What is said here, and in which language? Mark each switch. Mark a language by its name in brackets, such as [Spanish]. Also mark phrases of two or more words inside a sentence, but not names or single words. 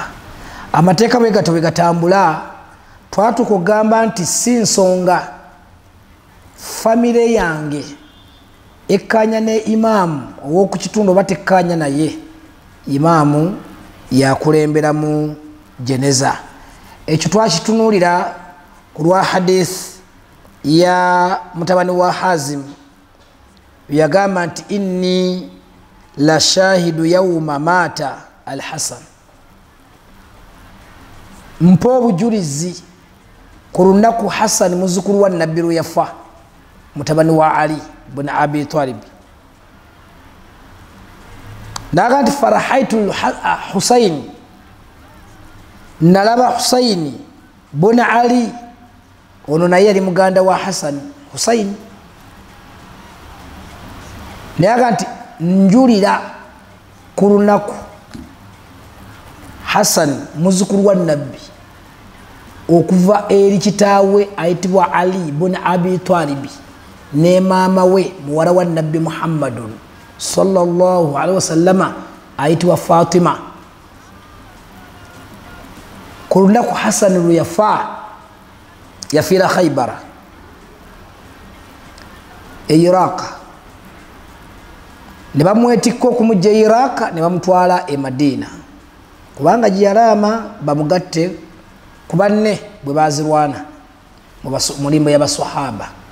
[Ganda] Amateeka bwe gatyo bwe gatambula, twatuuka okugamba nti si nsonga famire yange ekkaanya ne imaamu ow'oku kitundu oba tekkaanya naye, imaamu yakulemberamu jeneza. Ekyo twakitunuulira ku lwa hadith ya mutabani wa Hazim yagamba nti [Arabic] إني لشاهد يوم مات الحسن, [Ganda] mpa obujulizi ku lunaku Hasan muzzukulu wa nabbi lwe yafa, mutabani wa Ali bin Abi Talib. Naga nti farahaitu Husain, nalaba Husaini bin Ali, ono naye yali muganda wa Hasan Husain. Naga nti njulira ku lunaku Hasan muzzukulu wa nabbi okuva eri kitaawe ayitibwa Ali bin Abi Talib ne maama we muwala wa nabbi Muhammadun [Arabic] صلى الله عليه وسلم [Ganda] ayitibwa Fatima. Ku lunaku Hasan lwe yafa, yafiira Khaybara e Iraq, ne bamwetikka okumujja e Iraq ne bamutwala e Madina, kubanga gye yalaama bamugatte ku banne bwe bazirwana mu limbo y'abasahaba.